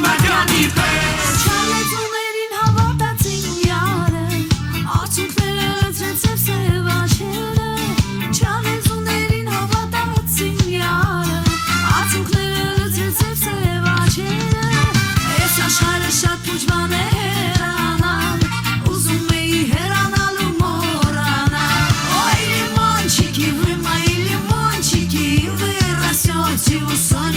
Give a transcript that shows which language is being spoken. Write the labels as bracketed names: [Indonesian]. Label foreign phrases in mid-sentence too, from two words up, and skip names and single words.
[Armenian] բականի պես Չալեծուներին հավատացին յարը Արցունքները լցրեց սև աչերը Չալեծուներին հավատացին յարը Արցունքները լցրեց սև աչերը Ես աշխարհը շատ փուջման է հեռանալ Ուզում էի հեռանալ ու մոռանալ [Russian] Ой, лимончики, вы мои лимончики Вы растете у